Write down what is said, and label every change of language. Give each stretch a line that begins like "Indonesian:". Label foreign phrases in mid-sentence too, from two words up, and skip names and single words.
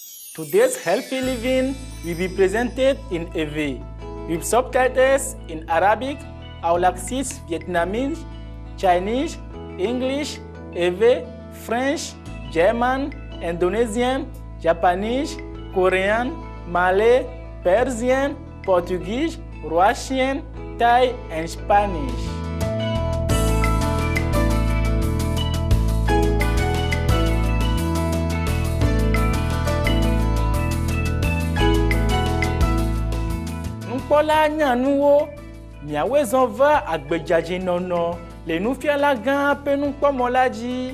English: Today's healthy living will be presented in EV with subtitles in Arabic, Aulacese, Vietnamese, Chinese, English, EV, French, German, Indonesian, Japanese, Korean, Malay, Persian, Portuguese, Russian, Thai, and Spanish.
Ewe: Nkpɔla nyanuwo, miawoe zɔn va agbedzadzenɔnɔ le nufiala gã ƒe nukpɔmɔ la dzi.